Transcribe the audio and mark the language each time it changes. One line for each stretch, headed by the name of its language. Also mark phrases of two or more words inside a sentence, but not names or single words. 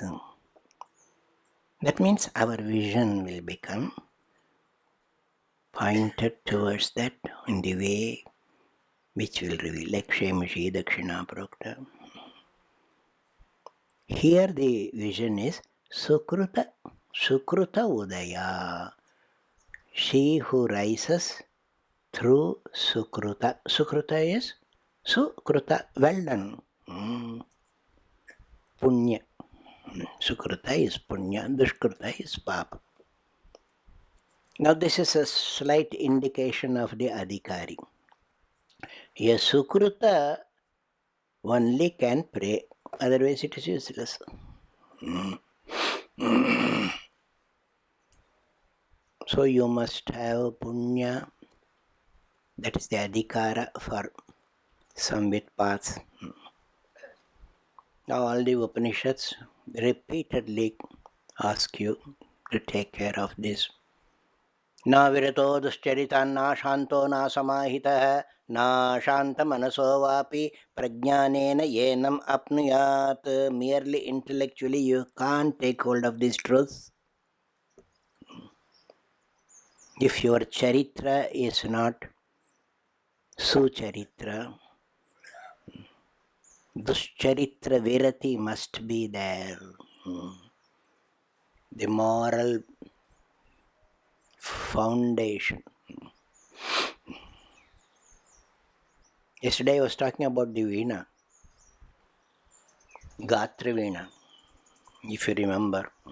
English: That means our vision will become pointed towards that in the way which will reveal, like
Sanskrit: Shemishi Dakshina Prokta.
English: Here the vision is
Sanskrit: Sukruta Udaya.
English: She who rises through Sukruta. Sukruta is Sukruta, well done. Punya. Sukruta is Punya, Dushkruta is Papa. Now this is a slight indication of the Adhikari. A Sukruta only can pray, otherwise it is useless. So you must have Punya, that is the Adhikara for Samvit paths. Now all the Upanishads repeatedly ask you to take care of this.
Sanskrit: Na virato duscharitan na shanto na samahitah na shanta manaso vapi prajnanena yenam apnuyat.
English: Merely intellectually you can't take hold of these truths. If your charitra is not sucharitra,
Sanskrit: duscharitra virati
English: must be there. The moral foundation. Yesterday I was talking about the Veena,
Sanskrit: Gatra Veena,
English: if you remember.